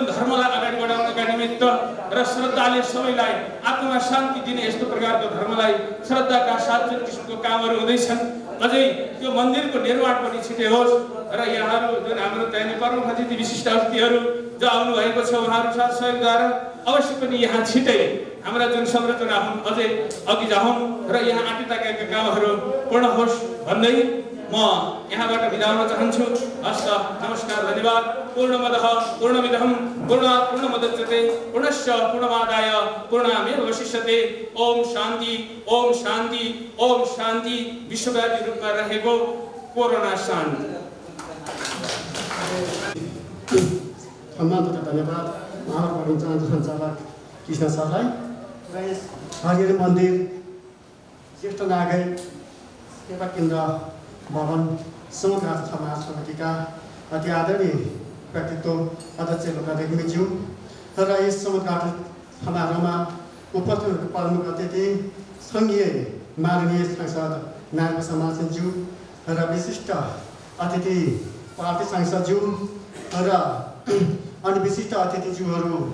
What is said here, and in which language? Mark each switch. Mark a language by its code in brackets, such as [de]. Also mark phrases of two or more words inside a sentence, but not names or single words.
[ne] धर्मलाई अगाडि बढाउनका निमित्त र श्रद्धाले सबैलाई आत्मामा शान्ति दिने यस्तो प्रकारको धर्मलाई श्रद्धाका साथ जुन किसिमको कामहरू हुँदैछन्, अझै त्यो मन्दिरको निर्माण पनि छिटै होस् र यहाँहरू जुन हाम्रो चाहिँ प्रमुख अतिथि विशिष्ट अतिथिहरू जो आउनुभएको छ उहाँहरू साथ सहयोगद्वारा अवश्य पनि यहाँ छिटै हाम्रा जुन संरचना हुन् अझै अघि जाउन् र यहाँ आँटिताकेका कामहरू पूर्ण होस् भन्दै म यहाँबाट बिदा हुन चाहन्छु। हस्त नमस्कार, धन्यवाद। [sa] पूर्णमदः पूर्णमिदं पूर्णात् पूर्णमुदच्यते पूर्णस्य पूर्णमादाय पूर्णमेवावशिष्यते। ओम शान्ति, ओम शान्ति, ओम शान्ति। [ne] विश्वव्यापी रूपमा रहेको कोरोना शान्ति। सम्मान तथा धन्यवाद आभार गर्न चाहन्छु सञ्चालक कृष्ण सरलाई र यस हरिहर मन्दिर ज्येष्ठ नागरिक सेवा केन्द्र भवन समुद्घाटन समाज समितिका अति आदरणीय व्यक्तित्व अध्यक्ष लोकादेवीज्यू र यस समुद्घाटन समारोहमा उपस्थित प्रमुख अतिथि सङ्घीय माननीय सांसद नारायण समाजज्यू र विशिष्ट अतिथि पार्टी सांसदज्यू र अनि विशिष्ट अतिथिज्यूहरू